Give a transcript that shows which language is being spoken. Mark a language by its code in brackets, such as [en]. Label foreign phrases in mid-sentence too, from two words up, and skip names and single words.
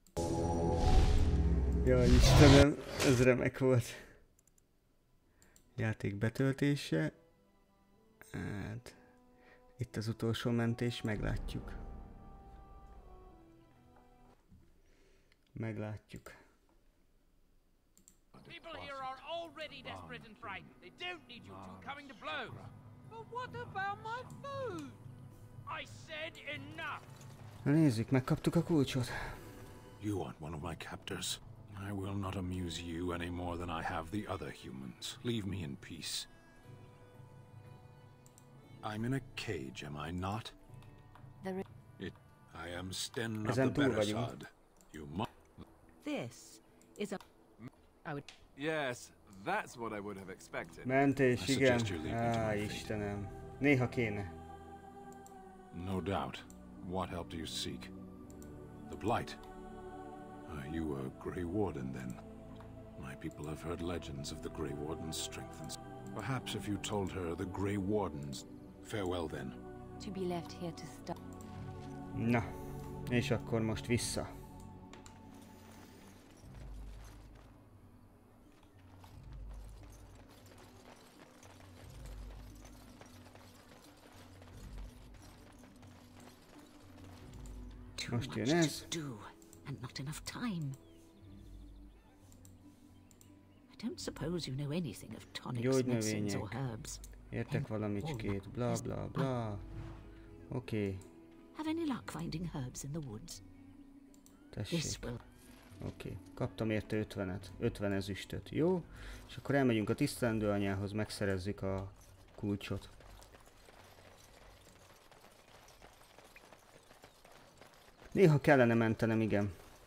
[hu] Jaj, Istenem, ez remek volt. Játék betöltése. Hát, itt az utolsó mentés, meglátjuk. Meglátjuk. [en] People here are already desperate and frightened. They don't need you two coming to blows. But what about my food? I said enough. [hu] Na nézzük, megkaptuk a kulcsot. [en] You want one of my captors? I will not amuse you any more than I have the other humans. Leave me in peace. I'm in a cage, am I not? I am Sten of the Beresad. You must. This is a... I would... Yes, that's what I would have expected. [hu] Mentés, igen. Á, Istenem. Néha kéne. [en] No doubt. What help do you seek? The Blight. Are you a Grey Warden, then? My people have heard legends of the Grey Warden's strength and... Perhaps if you told her the Grey Wardens... Farewell, then. To be left here to stop. [hu] Na, és akkor most vissza. Most jön ez. [en] And not enough time. I don't suppose you know anything of tonics, medicines or herbs. [hu] Értek valamicskét, [en] bla bla bla. [hu] Oké. [en] Have any luck finding herbs in the woods? [hu] Tessék. Oké. Kaptam érte 50-et, 50 ezüstöt. Jó? És akkor elmegyünk a tisztelendő anyához, megszerezzük a kulcsot. Néha kellene mentenem, igen.